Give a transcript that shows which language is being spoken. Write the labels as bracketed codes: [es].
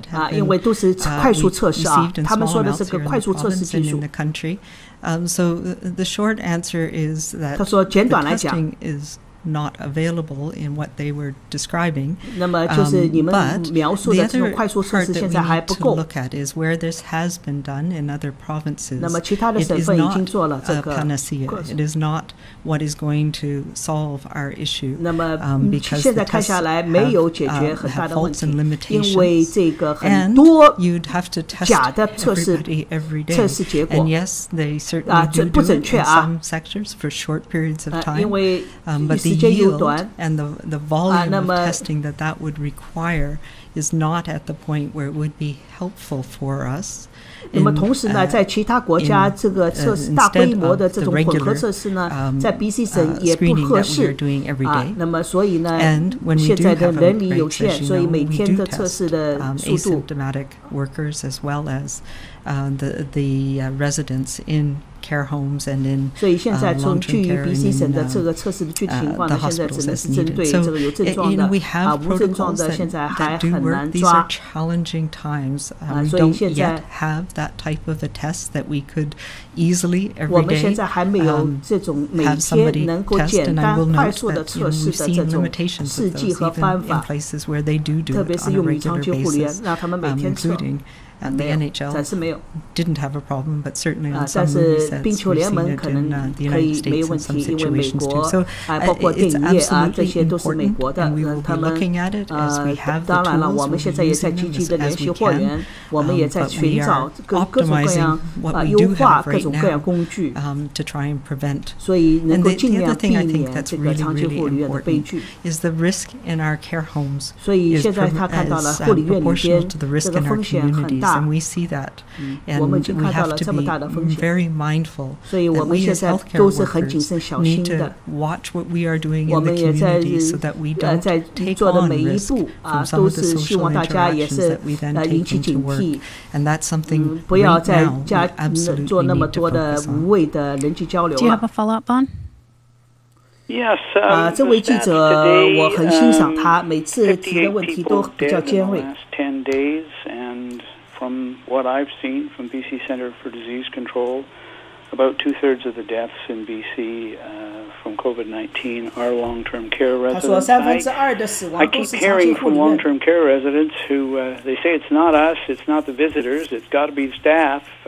[zh] 因为都是快速测试他们说的是个快速测试技术。 [en] So the short answer is that [zh] 他说简短来讲 [en] is not available in what they were describing. [zh] 那么就是你们描述的这种快速测试现在还不够。 [en] look at is where this has been done in other provinces. [zh] 那么其他的省份已经做了这个 [en] panacea. It is not what is going to solve our issue. [zh] 那么现在看下来没有解决很大的问题，因为这个很多假的测试结果 [en] and yes, they certainly do [zh] 不准确 [en] in some sectors for short periods of time. [zh] 因为 [en] but the yield and the volume of testing that would require is not at the point where it would be helpful for us. [zh] 那么同时呢，在其他国家这个测试大规模的这种混合测试呢，在 BC 省也不合适那么所以呢，现在的人力有限，所以每天的测试的速度。 [en] asymptomatic workers as well as the residents in care homes and in [zh] 所以现在从据 BC 省的这个测试的具体情况呢，现在只能是针对这个有症状的无症状的，现在还很难抓。 [en] challenging times. We don't yet have that type of a test that we could easily every day [zh] 我们现在还没有这种每天能够简单快速的测试的这种试剂和方法，特别是用于长期护理员，让他们每天测。 [en] And the NHL didn't have a problem, but certainly on some movie sets we've seen it in the United States in some situations too. So it's absolutely important, and we will be looking at it as we have the tools. We'll be using them as we can, but we are optimizing what we do have right now to try and prevent. And the other thing I think that's really, really important is the risk in our care homes is proportional to the risk in our communities. And we see that, and we have to be very mindful that we as healthcare workers need to watch what we are doing in the community so that we don't take on risk from some of the social interactions that we then take into work. And that's something right now we absolutely need to focus on. Do you have a follow-up, Bon? Yes. [zh] 这位记者我很欣赏他，每次提的问题都比较尖锐。 [en] From what I've seen from BC Centre for Disease Control, about 2/3 of the deaths in BC from COVID-19 are long-term care residents. I keep hearing from long-term care residents who they say it's not us, it's not the visitors, it's got to be the staff.